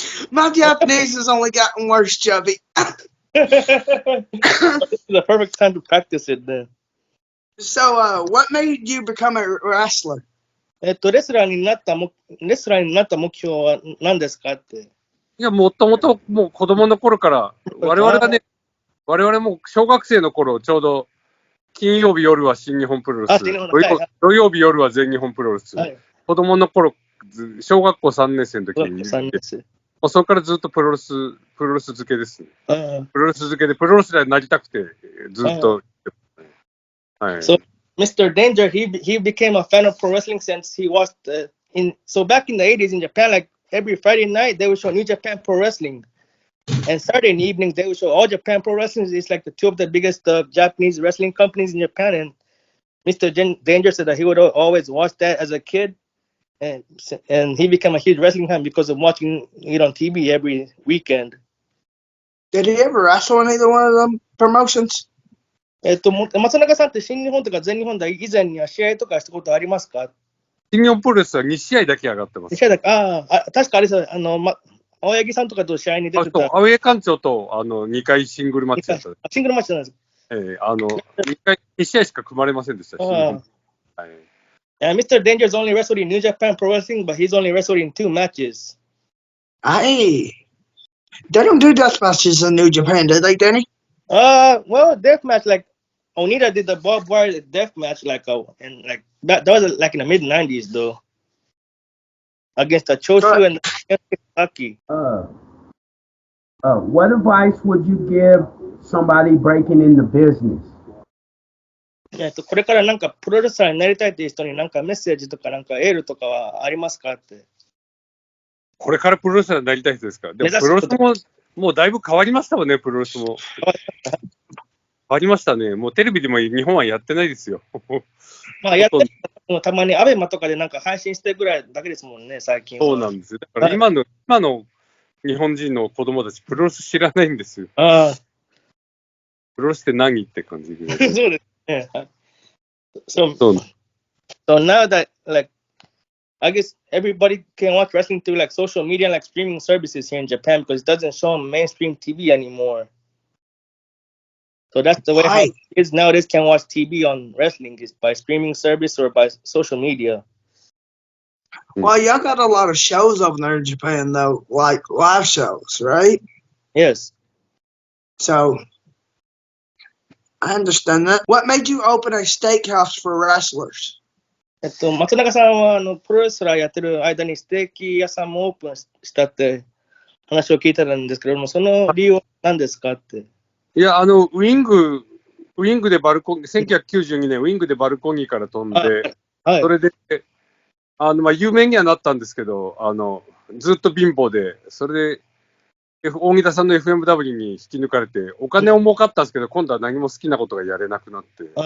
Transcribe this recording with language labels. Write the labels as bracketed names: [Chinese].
[English] My Japanese has only gotten worse, Chubby. This is the perfect time to practice it then. So, what made you become a wrestler? [Japanese] レスラーになった目標は何ですかって。いや、もともともう子供の頃から、我々も小学生の頃、ちょうど金曜日夜は新日本プロレス、土曜日夜は全日本プロレス、子供の頃、小学校3年生の時に、そこからずっとプロレス漬けですね。プロレス漬けで、プロレスラーになりたくて、ずっと。 [English] So, Mr. Danger, he became a fan of pro wrestling since he watched so back in the 80s in Japan, like every Friday night they would show New Japan Pro Wrestling, and Saturday evenings they would show All Japan Pro Wrestling. It's like the two of the biggest Japanese wrestling companies in Japan, and Mr. Danger said that he would always watch that as a kid, and he became a huge wrestling fan because of watching it on TV every weekend. Did he ever wrestle in either one of them promotions? [Japanese] 松永さんって新日本とか全日本で以前には試合とかしたことありますか？新日本プロレスは2試合だけ上がってます。 2試合だけ、確かあれですよ、青柳さんとかと試合に出てた。青柳館長と2回シングルマッチだった。シングルマッチなんです。 2試合しか組まれませんでした。 [English] And Mr. Danger's only wrestled in New Japan Pro Wrestling, but he's only wrestled in 2 matches. They don't do death matches in New Japan, do they, Danny? Well, death match, like Onita did the barbed wire death match, and like that was like in the mid '90s though, against the Chosu and Kentucky. What advice would you give somebody breaking in the business? [Japanese] これからなんかプロレスラーになりたいっていう人になんかメッセージとかなんかエールとかはありますかって。これからプロレスラーになりたい人ですか？でもプロレスもうだいぶ変わりましたもんね、プロレスも。変わりましたね。もうテレビでも日本はやってないですよ。まあやってるたまにアベマとかでなんか配信してるぐらいだけですもんね、最近は。そうなんですよ。だから今の日本人の子供たち、プロレス知らないんですよ。プロレスって何って感じで。そうですね。 [English] So now that like I guess everybody can watch wrestling through like social media and like streaming services here in Japan because it doesn't show on mainstream TV anymore. So that's the way how kids nowadays can watch TV on wrestling is by streaming service or by social media. Well, y'all got a lot of shows over there in Japan, though, like live shows, right? Yes. So, I understand that. What made you open a steakhouse for wrestlers? [Japanese] 松永さんはプロレスラーやってる間にステーキ屋さんもオープンしたって話を聞いたんですけれども、その理由は何ですかって。いや、ウィングで1992年、ウィングでバルコニーから飛んで、それで、有名にはなったんですけど、ずっと貧乏で、それで、大木田さんの FMW に引き抜かれて、お金を儲かったんですけど、今度は何も好きなことがやれなくなって、